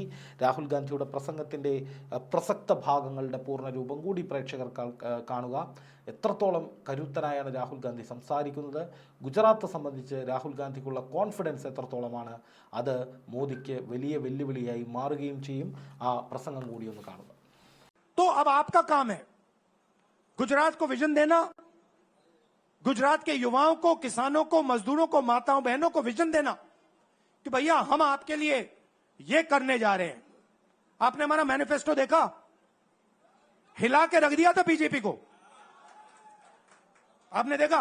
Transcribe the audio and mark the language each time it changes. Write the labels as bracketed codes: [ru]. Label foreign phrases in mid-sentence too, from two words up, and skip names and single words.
[ml] രാഹുൽ ഗാന്ധിയുടെ പ്രസംഗത്തിൻ്റെ പ്രസക്ത ഭാഗങ്ങളുടെ പൂർണ്ണരൂപം കൂടി പ്രേക്ഷകർ കാണുക. എത്രത്തോളം കരുത്തനായാണ് രാഹുൽ ഗാന്ധി സംസാരിക്കുന്നത്, ഗുജറാത്ത് സംബന്ധിച്ച് രാഹുൽ ഗാന്ധിക്കുള്ള കോൺഫിഡൻസ് എത്രത്തോളമാണ്, അത് മോദിക്ക് വലിയ വെല്ലുവിളിയായി മാറുകയും ചെയ്യും. ആ പ്രസംഗം കൂടി ഒന്ന് കാണുക. [hi] तो अब आपका काम है गुजरात को विजन देना, गुजरात के युवाओं को, किसानों को, मजदूरों को, माताओं बहनों को विजन देना कि भैया हम आपके लिए ये करने जा रहे हैं। आपने हमारा मैनिफेस्टो देखा, हिला के रख दिया था बीजेपी को, आपने देखा?